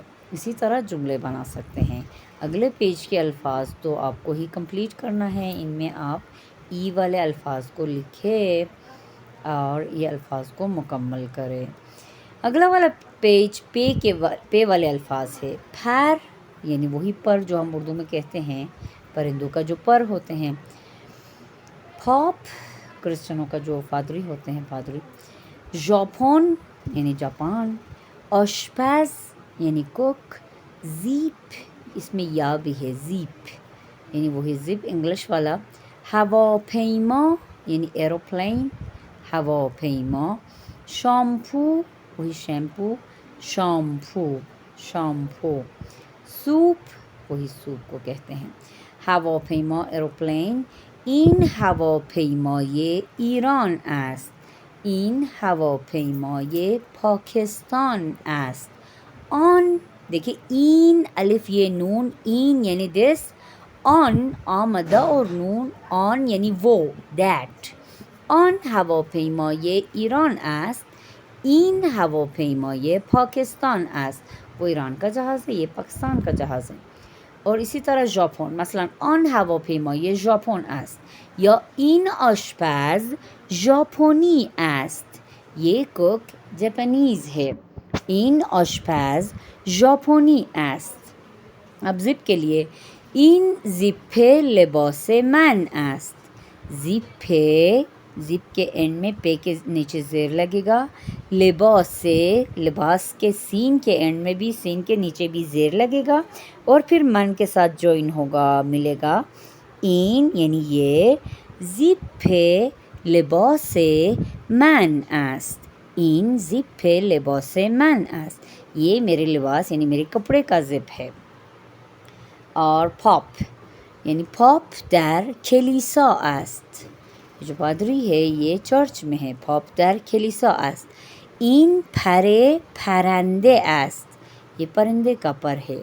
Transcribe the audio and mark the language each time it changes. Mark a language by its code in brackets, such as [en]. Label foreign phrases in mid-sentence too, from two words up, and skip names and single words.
[ur] اسی طرح جملے بنا سکتے ہیں۔ اگلے پیج کے الفاظ تو آپ کو ہی کمپلیٹ کرنا ہے، ان میں آپ ای والے الفاظ کو لکھیں اور یہ الفاظ کو مکمل کریں۔ اگلا والا پیج پے والے الفاظ ہے۔ پر یعنی وہی پر جو ہم اردو میں کہتے ہیں، پرندوں کا جو پر ہوتے ہیں۔ پاپ کرسچنوں کا جو پادری ہوتے ہیں، پادری۔ ژاپن یعنی جاپان۔ آشپز یعنی کوک۔ زیپ، اس میں یا بھی ہے، زیپ یعنی وہی زپ انگلش والا۔ ہواپیما یعنی ایروپلین، ہواپیما۔ شیمپو وہی شیمپو، شیمپو۔ سوپ وہی سوپ کو کہتے ہیں۔ هواپیما ایروپلین. [fa] این هواپیمای ایران است. این هواپیمای پاکستان است. آن، [ur] دیکھیں این الف یہ نون، این یعنی دس، آن آمدہ اور نون، آن یعنی وہ، دیٹ. [fa] آن هواپیمای ایران است. این هواپیمای پاکستان است. [ur] وہ ایران کا جہاز ہے، یہ پاکستان کا جہاز ہے. اور اسی طرح ژاپن، مثلا [fa] آن هواپیمای ژاپن است، [ur] یا [fa] این آشپز ژاپنی است، [ur] یہ [en] cook Japanese [ur] ہے. [fa] این آشپز ژاپنی است. [ur] اب زپ کے لیے، [fa] این زپ لباس من است. [ur] زپ کے اینڈ میں پے کے نیچے زیر لگے گا. لباس کے سین کے اینڈ میں بھی، سین کے نیچے بھی زیر لگے گا، اور پھر من کے ساتھ جوائن ہوگا، ملے گا. [fa] این [ur] یعنی یہ، [fa] زپ لباس من است. این زپ لباس من است، [ur] یہ میرے لباس یعنی میرے کپڑے کا زپ ہے. اور پاپ یعنی [fa] پاپ در کلیسا است، [ur] جو پادری ہے یہ چرچ میں ہے. [fa] پاپ در کلیسا است. این پر پرنده است، [ur] یہ پرندے کا پر ہے۔